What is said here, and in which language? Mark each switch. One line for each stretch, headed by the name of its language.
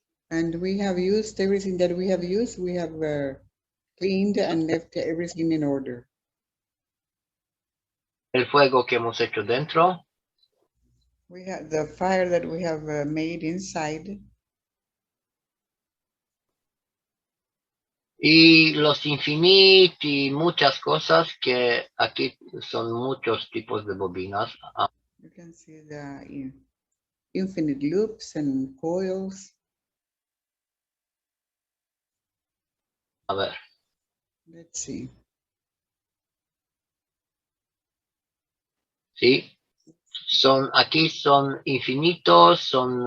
English: And we have used everything that we have used. We have cleaned and left everything in order.
Spanish: El fuego que hemos hecho dentro.
English: We have the fire that we have made inside.
Spanish: Y los infinitos y muchas cosas que aquí son muchos tipos de bobinas.
English: You can see the infinite loops and coils.
Spanish: A ver.
English: Let's see.
Spanish: Sí. Aquí son infinitos, son...